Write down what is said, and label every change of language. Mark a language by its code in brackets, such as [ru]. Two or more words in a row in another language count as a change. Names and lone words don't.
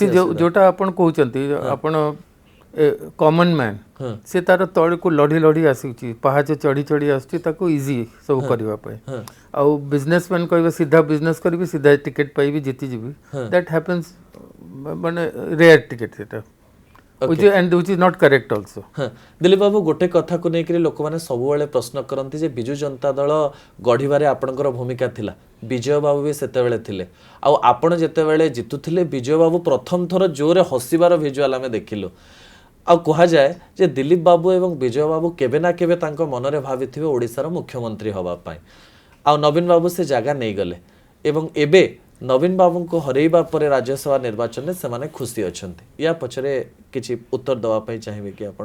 [or] ଯୋଉଟା ଆପଣ କହୁଛନ୍ତି ଆପଣ [en] common man [or] ସେ ତାର ତଳକୁ ଲଢ଼ି ଲଢ଼ି ଆସୁଛି ପାହାଚ ଚଢ଼ି ଚଢ଼ି ଆସୁଛି ତାକୁ ଇଜି ସବୁ କରିବା ପାଇଁ ଆଉ ବିଜନେସମ୍ୟାନ୍ କହିବେ ସିଧା ବିଜନେସ୍ କରିବି ସିଧା ଟିକେଟ୍ ପାଇବି ଜିତିଯିବି [en] that happens [or] ମାନେ [en] rare ticket [or] ସେଟା [en] which is not correct also [or] ଦିଲ୍ଲୀପ ବାବୁ ଗୋଟେ କଥାକୁ ନେଇକରି ଲୋକମାନେ ସବୁବେଳେ ପ୍ରଶ୍ନ କରନ୍ତି ଯେ ବିଜୁ ଜନତା ଦଳ ଗଢ଼ିବାରେ ଆପଣଙ୍କର ଭୂମିକା ଥିଲା ବିଜୟ ବାବୁ ବି ସେତେବେଳେ ଥିଲେ ଆଉ ଆପଣ ଯେତେବେଳେ ଜିତୁଥିଲେ ବିଜୟ ବାବୁ ପ୍ରଥମ ଥର ଜୋରେ ହସିବାର ଭିଜୁଆଲ ଆମେ ଦେଖିଲୁ ଆଉ କୁହାଯାଏ ଯେ ଦିଲ୍ଲୀପ ବାବୁ ଏବଂ ବିଜୟ ବାବୁ କେବେ ନା କେବେ ତାଙ୍କ ମନରେ ଭାବିଥିବେ ଓଡ଼ିଶାର ମୁଖ୍ୟମନ୍ତ୍ରୀ ହେବା ପାଇଁ ଆଉ ନବୀନ ବାବୁ ସେ ଜାଗା ନେଇଗଲେ ଏବଂ ଏବେ ନବୀନ ବାବୁଙ୍କୁ ହରେଇବା ପରେ ରାଜ୍ୟସଭା ନିର୍ବାଚନରେ ସେମାନେ ଖୁସି ଅଛନ୍ତି ୟା ପଛରେ କିଛି ଉତ୍ତର ଦେବା ପାଇଁ ଚାହିଁବେ କି ଆପଣ